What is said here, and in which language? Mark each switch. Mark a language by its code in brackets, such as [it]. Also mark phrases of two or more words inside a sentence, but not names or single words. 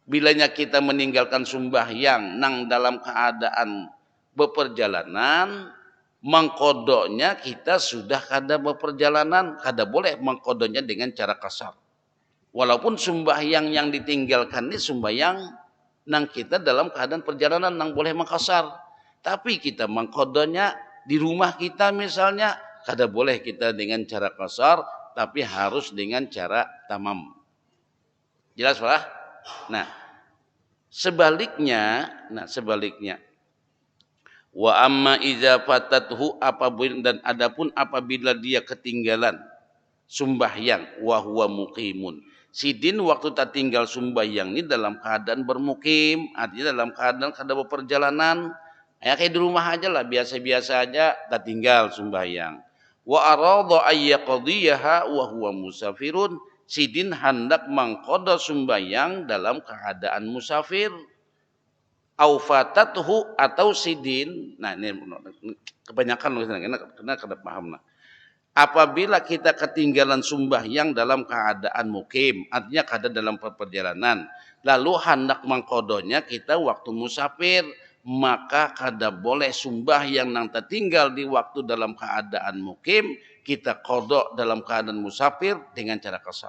[bjn] Bilanya kita meninggalkan sembahyang nang dalam keadaan beperjalanan, mengkodoknya kita sudah kada beperjalanan, kada boleh mengkodoknya dengan cara kasar. Walaupun sembahyang yang ditinggalkan ini sembahyang nang kita dalam keadaan perjalanan nang boleh mengkasar. Tapi kita mengkodoknya di rumah kita misalnya, kada boleh kita dengan cara kasar, tapi harus dengan cara tamam. Jelas Pak? Sebaliknya, [ar] وأما إذا فاتته [bjn] apabila dia ketinggalan sembahyang [ar] وهو مقيم. [bjn] Sidin waktu tak tinggal sembahyang ini dalam keadaan bermukim, artinya dalam keadaan kada berperjalanan. Ya kayak di rumah aja lah, biasa-biasa aja tak tinggal sembahyang. [ar] وأراد أن يقضيها وهو مسافر. [bjn] Sidin hendak mengqada sembahyang dalam keadaan musafir. [ar] أو فاتته [bjn] atau sidin. Nah, ini kebanyakan kena kada paham lah. Apabila kita ketinggalan sembahyang dalam keadaan mukim, artinya kada dalam perjalanan, lalu hendak mengkodonya kita waktu musafir, maka kada boleh sembahyang nang tertinggal di waktu dalam keadaan mukim, kita kodok dalam keadaan musafir dengan cara kasar.